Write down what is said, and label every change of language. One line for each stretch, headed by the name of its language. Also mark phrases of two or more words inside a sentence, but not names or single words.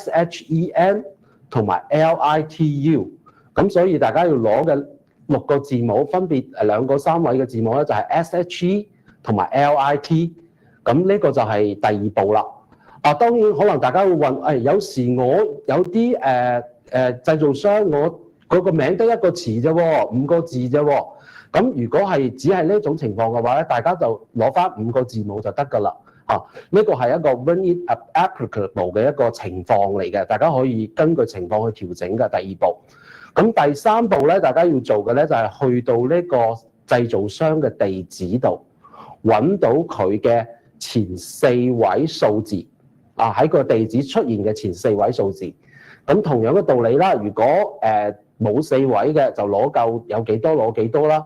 Cantonese: SHEN 同埋 LITU， 咁所以大家要攞嘅6個字母分別兩個3位嘅字母咧，就係 SHE 同埋 LIT， 咁呢個就係第二步啦。當然可能大家會問，有時我有啲製造商我嗰個名得一個詞啫喎，5個字啫喎。咁如果係只係呢種情況嘅話咧，大家就攞翻5個字母就得㗎啦。呢個係一個
English: when it applicable
Cantonese: 嘅一個情況嚟嘅，大家可以根據情況去調整嘅第二步。咁第三步咧，大家要做嘅咧就係去到呢個製造商嘅地址度，揾到佢嘅前4位數字。喺個地址出現嘅前4位數字，咁同樣嘅道理啦。如果冇4位嘅，就攞夠有幾多攞幾多啦。